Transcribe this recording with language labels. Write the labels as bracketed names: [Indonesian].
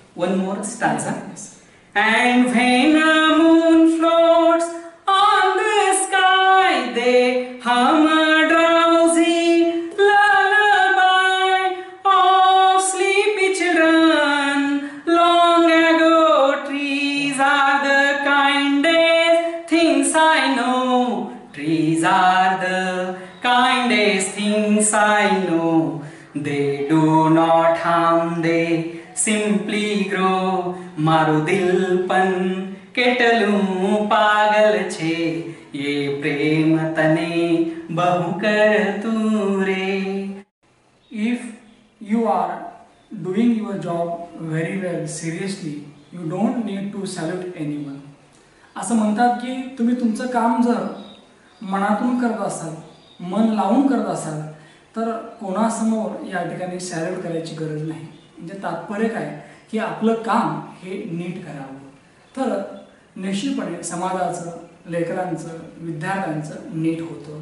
[English] One more stanza. And when a moon floats on the sky, they hum a drowsy lullaby of sleepy children long ago. Trees are the kindest things I know. Trees are the kindest things I know. They do not harm, they simply grow. [Gujarati] मारो दिल पन केटलूं पागल छे, ये प्रेम तने बहु कर तू रे. [English] If you are doing your job very well, seriously, you don't need to salute anyone. [Marathi] असं म्हणतात की तुम्ही तुमचं काम जर मनातून करत असाल, मन लावून करत असाल, तर कोणासमोर या ठिकाणी सॅल्यूट करायची गरज नाही. म्हणजे तात्पर्य काय की आपलं काम हे नीट करावं, तर निश्चितपणे समाजाचं, लेकरांचं, विद्यार्थ्यांचं नीट होतं.